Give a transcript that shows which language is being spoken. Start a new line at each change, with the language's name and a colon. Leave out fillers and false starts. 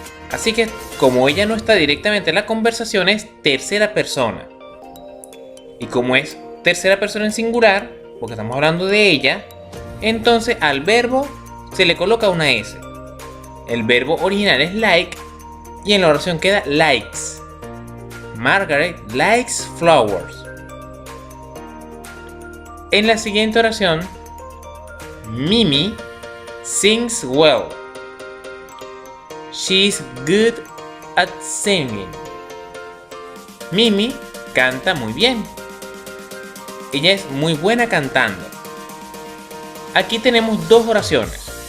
Spanish: Así que como ella no está directamente en la conversación, es tercera persona. Y como es tercera persona en singular, porque estamos hablando de ella, entonces al verbo se le coloca una S. El verbo original es like y en la oración queda likes.
English: Margaret likes flowers.
Spanish: En la siguiente oración,
English: Mimi sings well. She's good at singing.
Spanish: Mimi canta muy bien. Ella es muy buena cantando. Aquí tenemos 2 oraciones.